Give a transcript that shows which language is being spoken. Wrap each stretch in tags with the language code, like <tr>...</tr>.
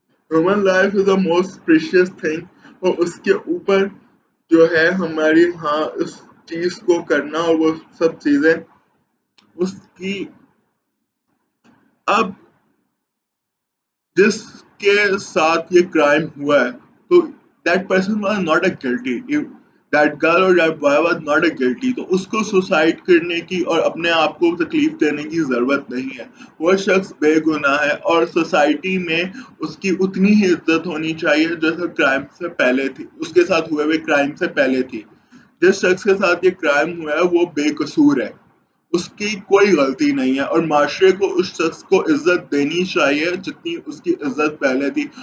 <en>human life is the most precious thing,</en> <ur>اور اس کے اوپر جو ہے ہماری ہاں اس چیز کو کرنا اور وہ سب چیزیں اس کی. اب جس کے ساتھ یہ کرائم ہوا ہے تو</ur> <en>That person was not a guilty. that girl or that boy was not a guilty.</en> <ur>تو اس کو سوسائڈ کرنے کی اور اپنے آپ کو تکلیف دینے کی ضرورت نہیں ہے. وہ شخص بے گناہ ہے اور سوسائٹی میں اس کی اتنی ہی عزت ہونی چاہیے جیسے کرائم سے پہلے تھی، اس کے ساتھ ہوئے ہوئے کرائم سے پہلے تھی. جس شخص کے ساتھ یہ کرائم ہوا ہے وہ بے قصور ہے، اس کی کوئی غلطی نہیں ہے، اور معاشرے کو اس شخص کو عزت دینی چاہیے جتنی اس کی عزت پہلے تھی.</ur>